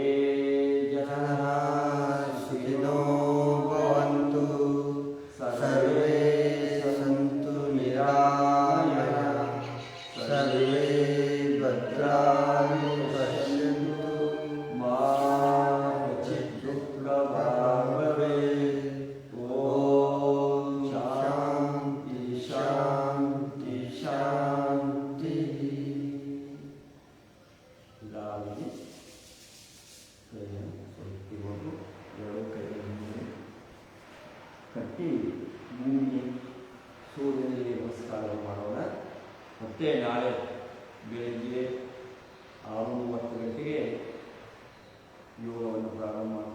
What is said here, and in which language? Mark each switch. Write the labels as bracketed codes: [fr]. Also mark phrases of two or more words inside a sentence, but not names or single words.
[sa] ಜನಃ ಸುಖಿನೋ ಭವಂತು, ಸರ್ವೇ ಸಂತು ನಿರಾಮಯಃ, ಸರ್ವೇ ಭದ್ರಾಣಿ ಪಶ್ಯಂತು ಮಾ ಕಚಿತ್ ದುಃಖಭಾಗ್ ಭವೇತ್. ಓಂ ಶಾಂತಿ ಶಾಂತಿ ಶಾಂತಿ. [kn] ಗಾಳಿಗೆ ಕೈಯನ್ನು ಸೊತ್ತಿಕೊಂಡು 2 ಕೈಯನ್ನು ಕಟ್ಟಿ ಭೂಮಿಗೆ ಸೂರ್ಯನಿಗೆ ನಮಸ್ಕಾರ ಮಾಡೋಣ. ಮತ್ತೆ ನಾಳೆ ಬೆಳಗ್ಗೆ 6:30 ಗಂಟೆಗೆ ಯೋಗವನ್ನು ಪ್ರಾರಂಭ ಮಾಡ್ತು.